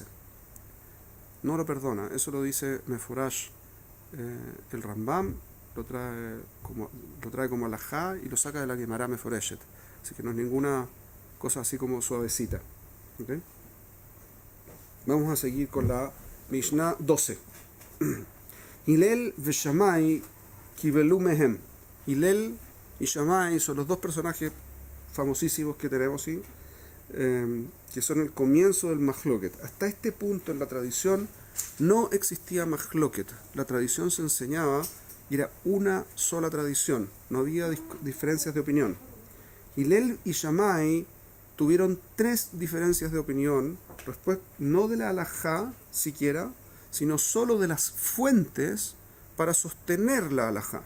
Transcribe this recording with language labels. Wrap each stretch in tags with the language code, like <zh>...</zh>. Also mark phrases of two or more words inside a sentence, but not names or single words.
<es>No lo perdona. Eso lo dice Mefurash el Rambam, lo trae como alajá y lo saca de la</es> <he>גמרא מפורשת.</he> <es>Así que no es ninguna cosa así como suavecita. ¿Okay? Vamos a seguir con la Mishnah 12.</es> <he>הלל ושמאי קיבלו מהם.</he> <es>Hillel y Shammai son los dos personajes famosísimos que tenemos, ¿sí? Que son el comienzo del Mahloket. Hasta este punto en la tradición no existía Mahloket. La tradición se enseñaba y era una sola tradición. No había diferencias de opinión. Hillel y Shammai tuvieron 3 diferencias de opinión, después no de la halajá siquiera, sino solo de las fuentes para sostener la halajá.</es>